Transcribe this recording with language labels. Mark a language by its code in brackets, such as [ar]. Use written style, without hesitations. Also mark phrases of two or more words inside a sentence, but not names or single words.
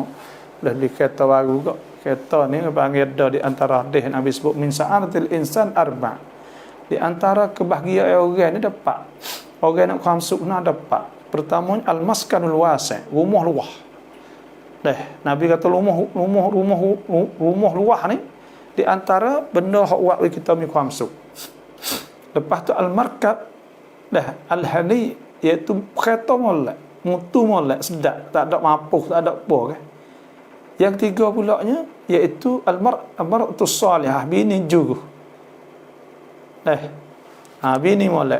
[ms] Dah beli kereta baru kok. Kereta ni panggil ada di antara hadis Nabi sebut [ar] من سعادة الإنسان أربع'. [ms] Di antara kebahagiaan orang ni dapat. Orang nak ความสุข nak dapat. Pertama [ar] المسكن الواسع', [ms] rumah luah. Nabi kata rumah luah ni di antara benda hak buat kita [th] มีความสุข. [ms] Lepas tu [ar] المركب الهنيء, [ms] iaitu kereta molek, mutu molek, sedap, tak ada mapuh, tak ada apa kan. Yang tiga pulaknya iaitu [ar] المرأة الصالحة, [ms] bini juga. Bini molek.